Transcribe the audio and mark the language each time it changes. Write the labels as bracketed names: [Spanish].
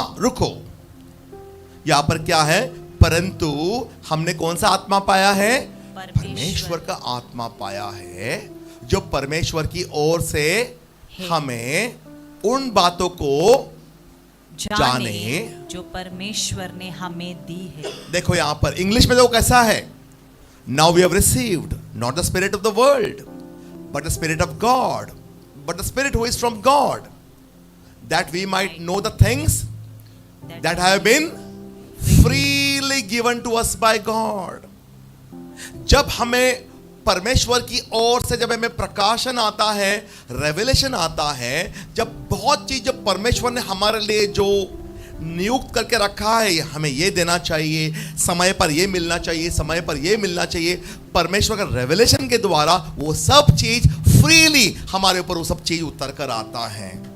[Hindi] रुको, यहां पर क्या है, परंतु हमने कौन सा आत्मा पाया है, परमेश्वर का आत्मा पाया है जो परमेश्वर की ओर से हमें उन बातों को जाने जो परमेश्वर ने हमें दी है। देखो यहां पर इंग्लिश में देखो कैसा है, [English] Now we have received not the spirit of the world but the Spirit of God, but the Spirit who is from God, that we might know the things that have been freely given to us by God. [Hindi] जब हमें परमेश्वर की ओर से जब हमें प्रकाशन आता है, रेवलेशन आता है, जब बहुत चीज जब परमेश्वर ने हमारे लिए जो नियुक्त करके रखा है, हमें ये देना चाहिए, समय पर ये मिलना चाहिए, समय पर ये मिलना चाहिए, परमेश्वर का रेवलेशन के द्वारा वो सब चीज फ्रीली हमारे ऊपर वो सब चीज उतर कर आता है।